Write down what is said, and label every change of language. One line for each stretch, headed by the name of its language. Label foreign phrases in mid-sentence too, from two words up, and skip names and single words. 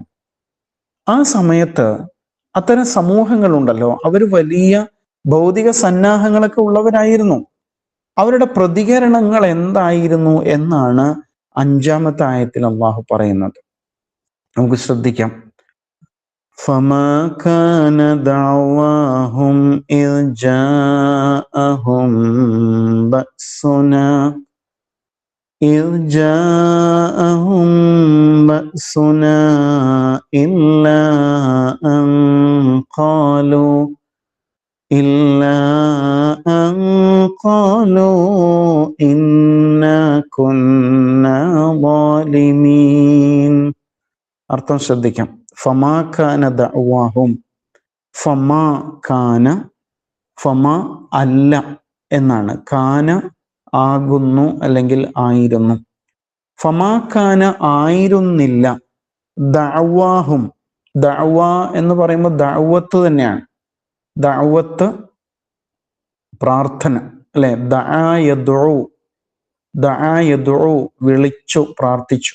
Malayalam: ആ സമയത്ത് അത്തരം സമൂഹങ്ങളുണ്ടല്ലോ, അവർ വലിയ ഭൗതിക സന്നാഹങ്ങളൊക്കെ ഉള്ളവരായിരുന്നു. അവരുടെ പ്രതികരണങ്ങൾ എന്തായിരുന്നു എന്നാണ് 5-ാമത്തെ ആയത്തിൽ അള്ളാഹു പറയുന്നത്. നമുക്ക് ശ്രദ്ധിക്കാം.
Arabic: فما كان دعواهم إذ جاءهم بأسنا إلا أن قالوا إلا أن قالوا إنا كنا ظالمين.
Malayalam: അർത്ഥം ശ്രദ്ധിക്കാം.
Arabic: فما كان دعواهم, فما كان,
Malayalam: ഫമ അല്ല എന്നാണ്, കാന ആകുന്നു അല്ലെങ്കിൽ ആയിരുന്നു,
Arabic: فما كان
Malayalam: ആയിരുന്നില്ല, ദഅവാഹും, ദഅവ എന്ന് പറയുമ്പോൾ ദഅവത്ത് തന്നെയാണ്, ദഅവത്ത് പ്രാർത്ഥന അല്ലെ,
Arabic: دعا يدعو, دعا يدعو
Malayalam: വിളിച്ചു പ്രാർത്ഥിച്ചു.